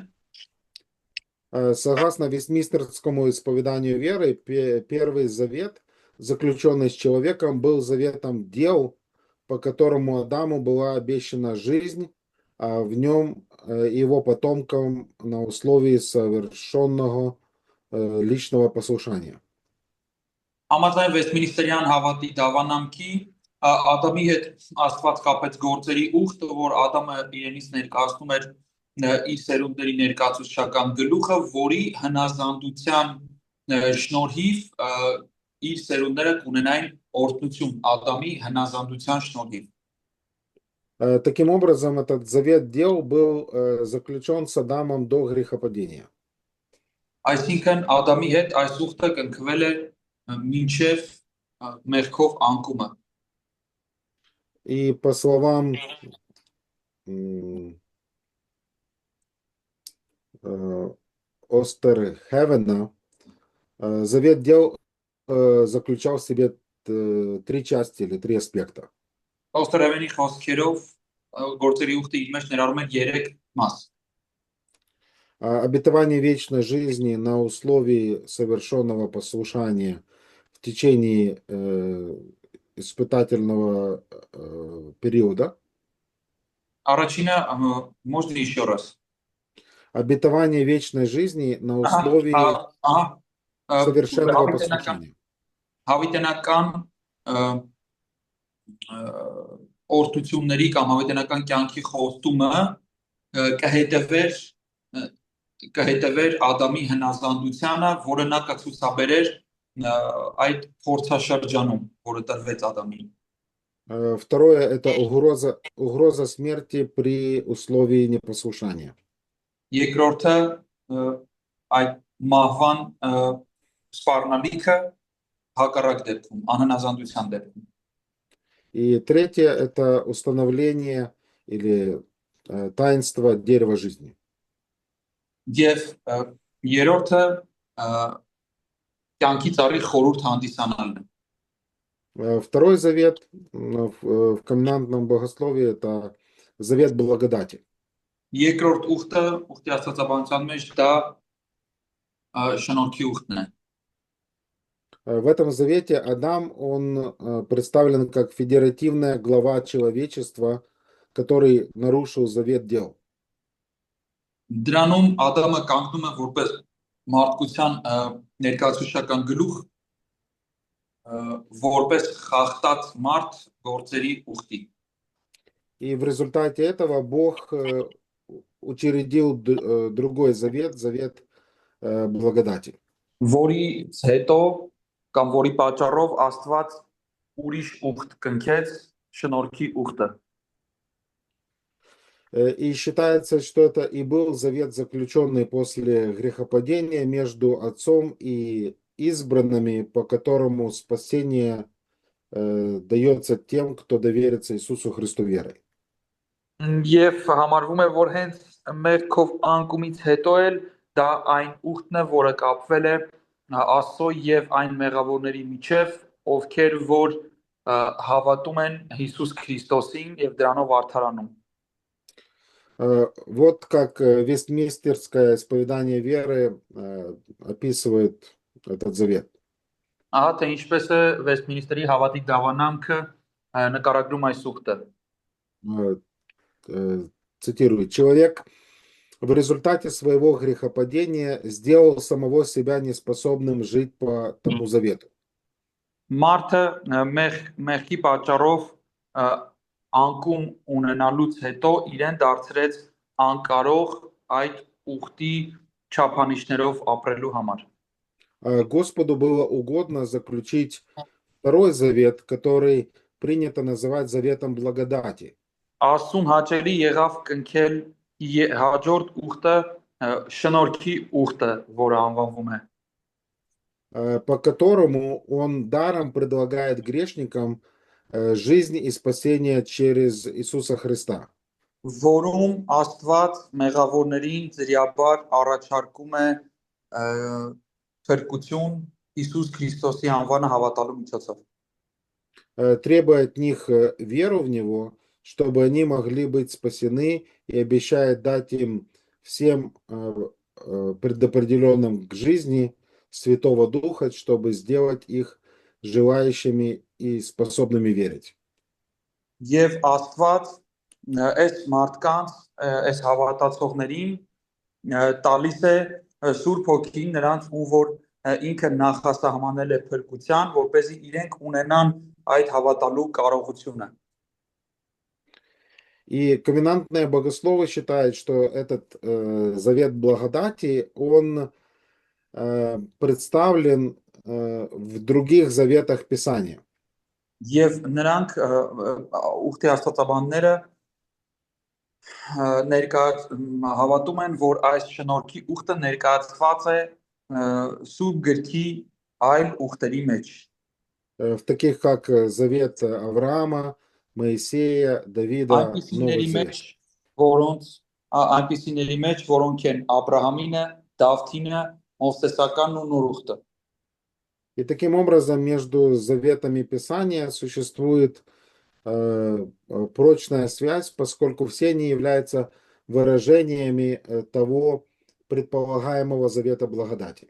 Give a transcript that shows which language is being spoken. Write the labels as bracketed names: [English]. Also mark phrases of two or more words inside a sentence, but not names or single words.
[Russian] Согласно Вестминстерскому исповеданию веры, первый завет, заключенный с человеком, был заветом дел, по которому Адаму была обещана жизнь, а в нем его потомкам на условии совершенного личного послушания. [Armenian] Համաձայն Վեստմինիստրյան հավատի դավանամքի Ադամի հետ Աստված կապեց գործերի ուխտը, որ Ադամը իրենից ներկայացնում էր իր սերունդների ներկայացուցչական գլուխը, որի հնազանդության շնորհիվ իր սերունդները կունենային օրհնություն Ադամի հնազանդության շնորհիվ։ [Russian] Таким образом, этот завет дел был заключен с Адамом до грехопадения. [Armenian] Այսինքն Ադամի հետ այս ուխտը կնքվել է մինչև մեղքով անկումը։ [Russian] И по словам Остерхевена, завет дел заключал в себе три части или три аспекта. [Armenian] Օստերևենի խոսքերով գործերի ուխտը իր մեջ ներառում է 3 մաս։ [Russian] Обетование вечной жизни на условии совершенного послушания в течение испытательного периода. Առաջինը можно еще раз. Обетование вечной жизни на условии совершенного послушания. [Armenian] Հավիտենական օրդությունների կամ հավիտենական կյանքի խոստումը կհետևեր Ադամի հնազանդությանը, որը նա կցուցաբերեր այդ փորձաշրջանում, որը տրվեց Ադամին։ [Russian] Второе – это угроза смерти при условии непослушания. [Armenian] Երկրորդը այդ մահվան սպառնալիքը հակառակ դեպքում, անհնազանդության դեպքում։ [Russian] И третье – это установление или таинство дерева жизни. [Armenian] Եվ երրորդը կյանքի ծառի խորհուրդ հանդիսանալն է։ [Russian] Второй завет в комнатном богословии – это завет благодати. [Armenian] Երկրորդ ուխտը, ուխտի աստվածաբանության մեջ դա շնորհքի ուխտն է։ [Russian] В этом завете Адам, он представлен как федеративная глава человечества, который нарушил завет дел. [Armenian] Դրանում Ադամը կանգնում է որպես մարդկության ներկայացուցչական գլուխ, որպես խախտած մարդ գործերի ուխտի։ [Russian] И в результате этого Бог учредил другой завет, завет благодати. [Armenian] Որից հետո կամ որի պատճառով Աստված ուրիշ ուխտ կնքեց, շնորհքի ուխտը։ [Russian] И считается, что это и был завет, заключенный после грехопадения между отцом и избранными, по которому спасение дается тем, кто доверится Иисусу Христу верой. [Armenian] Եվ համարվում է, որ հենց մեղքով անկումից հետո էլ դա այն ուխտն է, որը կապվել է Աստծո եւ այն մեղավորների միջև, ովքեր որ հավատում են Հիսուս Քրիստոսին եւ դրանով արդարանում։ [Russian] Вот как Вестминстерское исповедание веры описывает этот завет. [Armenian] Ահա թե ինչպես է Վեստմինիստրի հավատի դավանանքը նկարագրում այս ուխտը։ [Russian] Цитирую: «Человек в результате своего грехопадения сделал самого себя неспособным жить по тому завету». [Armenian] Մարդը մեղքի պատճառով անկում ունենալուց հետո իրեն դարձրեց անկարող այդ ուխտի չափանիշներով ապրելու համար։ [Russian] Господу было угодно заключить второй завет, который принято называть заветом благодати. [Armenian] Աստծուն հաճելի եղավ կնքել հաջորդ ուխտը շնորհքի ուխտը, որը անվանվում է, [Russian] по которому он даром предлагает грешникам жизнь и спасение через Иисуса Христа. [Armenian] որում Աստված մեղավորներին ձրիաբար առաջարկում է փրկություն Հիսուս Քրիստոսի անվանը հավատալու միջոցով։ [Russian] Требуя от них веру в Него, чтобы они могли быть спасены, и обещает дать им всем предопределенным к жизни Святого Духа, чтобы сделать их желающими и способными верить. [Armenian] Եվ Աստված այս մարդկանց, այս հավատացողներին տալիս է Սուրբ Հոգին նրանց, ում որ ինքը նախասահմանել է փրկության, որպեսզի իրենք ունենան այդ հավատալու կարողությունը։ [Russian] И ковенантные богословы считают, что этот завет благодати, он представлен в других заветах Писания. [Armenian] Եվ նրանք ուխտի աստվածաբանները հավատում են, որ այս շնորհքի ուխտը ներկայացված է Սուրբ գրքի այլ ուխտերի մեջ։ [Russian] В таких как завет Авраама, Моисея, Давида, Новый [Armenian] Այնպիսիների [Russian] Завет. [Armenian] մեջ, որոնք են Աբրահամինը, Դավթինը, Մովսեսականն ու Նոր ուխտը։ [Russian] И таким образом между заветами Писания существует прочная связь, поскольку все они являются выражениями того предполагаемого завета благодати.